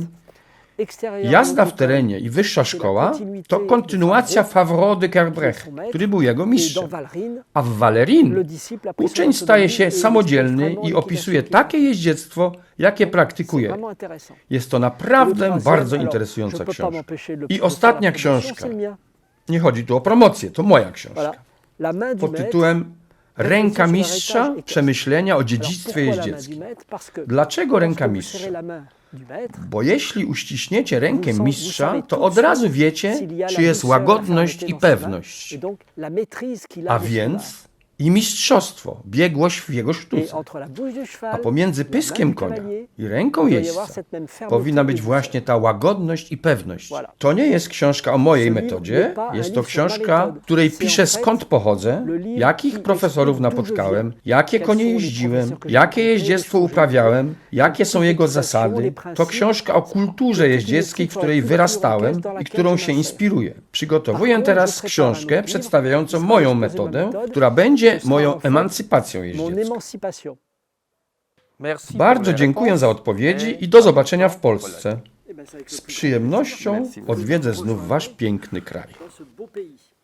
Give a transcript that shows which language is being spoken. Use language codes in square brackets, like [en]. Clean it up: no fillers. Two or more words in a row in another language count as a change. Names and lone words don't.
[pl] Jazda w terenie i wyższa szkoła to kontynuacja Favarot de Kerbèche, który był jego mistrzem. A w Valerine uczeń staje się samodzielny i opisuje takie jeździectwo, jakie praktykuje. Jest to naprawdę bardzo interesująca książka. I ostatnia książka. Nie chodzi tu o promocję, to moja książka. [fr] La main du [pl] pod [fr] maître, [pl] tytułem Ręka [fr] sur [pl] mistrza [fr] l'héritage [pl] przemyślenia o [fr] Alors, [pl] dziedzictwie [fr] pourquoi la main du [pl] jeździeckim. [fr] maître? Parce que [pl] Dlaczego ręka [fr] lorsque vous [pl] mistrza? [fr] serrez la main du maître, [pl] Bo jeśli uściśniecie rękę [fr] vous [pl] mistrza, [fr] savez [pl] to [fr] tout [pl] od [fr] de [pl] razu [fr] suite [pl] wiecie, [fr] s'il y a [pl] czy [fr] la [pl] jest [fr] douceur, la [pl] łagodność [fr] fermeté [pl] i [fr] dans sa main, [pl] pewność, [fr] et donc la maîtrise qu'il a [pl] a [fr] de son main. [pl] więc i mistrzostwo, biegłość w jego [fr] Et [pl] sztuce. [fr] entre la bouche du cheval, [pl] A pomiędzy [fr] la main [pl] pyskiem [fr] du [pl] konia [fr] cavalier, [pl] i ręką [fr] il doit y avoir [pl] jeźdźca [fr] cette même fermeté [pl] powinna być [fr] et [pl] właśnie ta łagodność i pewność. [fr] Voilà. [pl] To nie jest książka o mojej [fr] Ce livre [pl] metodzie, [fr] n'est pas un [pl] jest to [fr] livre sur ma [pl] książka, [fr] méthode. [pl] w której [fr] C'est [pl] piszę [fr] en fait [pl] skąd pochodzę, [fr] le livre [pl] jakich [fr] qui [pl] profesorów [fr] explique d'où je [pl] napotkałem, [fr] viens, [pl] jakie [fr] quels [pl] konie [fr] sont les [pl] jeździłem, [fr] professeurs que j'ai [pl] jakie [fr] rencontrés, [pl] jeździectwo [fr] les choses [pl] uprawiałem, jakie [fr] les [pl] są jego [fr] petites [pl] zasady. [fr] les [pl] To [fr] principes, [pl] książka o kulturze jeździeckiej, w której wyrastałem i którą się inspiruję. Przygotowuję teraz książkę przedstawiającą moją metodę, która będzie moją emancypacją [fr] mon [pl] jeździecką. [fr] émancipation. [pl] Bardzo dziękuję za odpowiedzi i do zobaczenia w Polsce. [fr] Eh ben, c'est avec le [pl] Z [fr] plus [pl] przyjemnością odwiedzę znów wasz piękny kraj. [fr] dans ce beau pays.